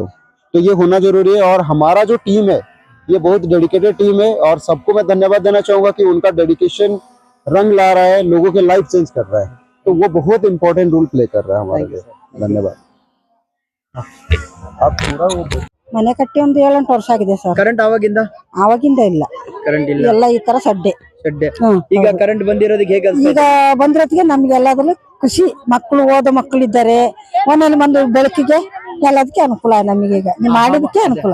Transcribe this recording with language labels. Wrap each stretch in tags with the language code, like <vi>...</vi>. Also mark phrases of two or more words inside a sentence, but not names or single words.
<hi>तो ये होना जरूरी है। और हमारा जो टीम है ये बहुत</hi> <en>dedicated team</en> <hi>है, और सबको मैं धन्यवाद देना चाहूंगा कि उनका डेडिकेशन रंग ला रहा है, लोगों के</hi> <en>life change</en> <hi>कर रहा है। तो वो बहुत</hi> <en>important role play</en> <hi>कर रहा है हमारे लिए। धन्यवाद। आप पूरा वो</hi> <kn>ಮನೆ ಕಟ್ಟಿ ಒಂದು 7-8 ವರ್ಷ ಆಗಿದೆ ಸರ್. ಕರೆಂಟ್ ಆವಾಗಿಂದ ಆವಾಗಿಂದ ಇಲ್ಲ, ಕರೆಂಟ್ ಇಲ್ಲ, ಎಲ್ಲ ಈ ತರ ಸಡ್ಡೆ. ಸಡ್ಡೆ. ಹ್ಮ್, ಈಗ ಹೌದು. ಕರೆಂಟ್ ಬಂದಿರೋದಕ್ಕೆ ಹೇಗೆ ಅನ್ಸುತ್ತೆ? ಈಗ ಬಂದಿರೋದಕ್ಕೆ ನಮ್ಗೆ ಎಲ್ಲಾದ್ರೂ ಖುಷಿ. ಮಕ್ಕಳು ಓದೋ ಮಕ್ಕಳಿದ್ದಾರೆ, ಒಂದೊಂದು ಬಂದು ಬೆಳಕಿಗೆ ಎಲ್ಲದಕ್ಕೆ ಅನುಕೂಲ ನಮಗೆ. ಈಗ ನೀವು ಮಾಡಿದಕ್ಕೆ ಅನುಕೂಲ.</kn>